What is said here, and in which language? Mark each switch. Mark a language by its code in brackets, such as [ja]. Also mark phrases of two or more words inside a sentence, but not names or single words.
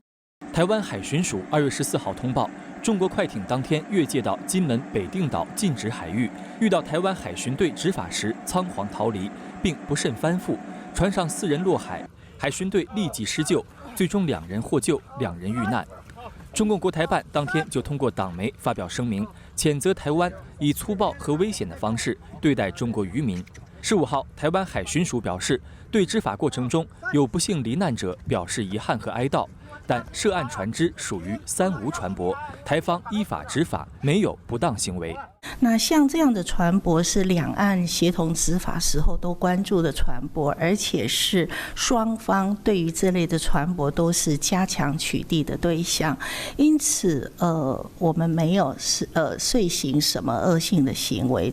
[zh] 台灣海巡署2月14號通報，中國快艇當天越界到金門北定島禁止海域，遇到台灣海巡隊執法時倉皇逃離，並不慎翻覆，船上4人落海，海巡隊立即施救，最終2人獲救，2人遇難。中共國台辦當天就通過黨媒發表聲明，譴責台灣以粗暴和危險的方式對待中國漁民。15號，台灣海巡署表示，對執法過程中有不幸罹難者表示遺憾和哀悼， 但涉案船只属于3无船舶，台方依法执法，没有不当行为。那像这样的船舶是两岸协同执法时候都关注的船舶，而且是双方对于这类的船舶都是加强取缔的对象，因此我们没有遂行什么恶性的行为。